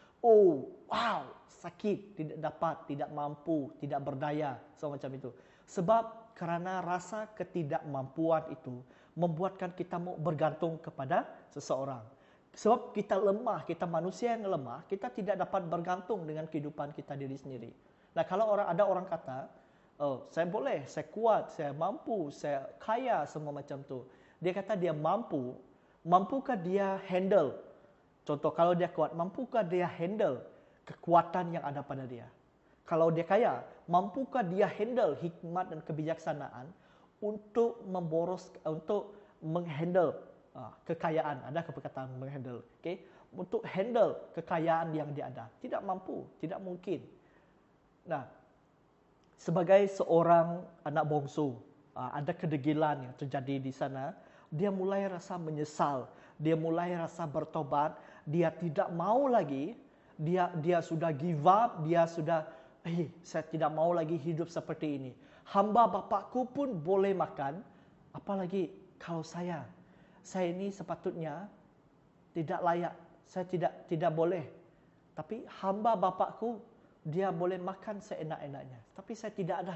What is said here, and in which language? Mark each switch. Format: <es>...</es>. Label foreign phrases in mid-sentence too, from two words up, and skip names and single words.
<ms>Oh, wow, sakit, tidak dapat, tidak mampu, tidak berdaya, semacam itu. Sebab karena rasa ketidakmampuan itu membuatkan kita mau bergantung kepada seseorang. Sebab kita lemah, kita manusia yang lemah, kita tidak dapat bergantung dengan kehidupan kita diri sendiri. Nah, kalau ada orang kata, oh, saya boleh, saya kuat, saya mampu, saya kaya, semua macam tu. Dia kata dia mampu, mampukah dia handle? Contoh, kalau dia kuat, mampukah dia handle kekuatan yang ada pada dia? Kalau dia kaya, mampukah dia handle hikmat dan kebijaksanaan untuk menghandle kekayaan? Ada perkataan menghandle, okay? Untuk handle kekayaan yang dia ada. Tidak mampu, tidak mungkin. Nah, sebagai seorang anak bongsu, ada kedegilan yang terjadi di sana. Dia mulai rasa menyesal, dia mulai rasa bertobat, dia tidak mau lagi, dia sudah</ms> <en>give up,</en> <ms>dia sudah, saya tidak mau lagi hidup seperti ini. Hamba bapakku pun boleh makan, apalagi kalau saya ini sepatutnya tidak layak, saya tidak boleh. Tapi hamba bapakku, dia boleh makan seenak-enaknya, tapi saya tidak ada.</ms>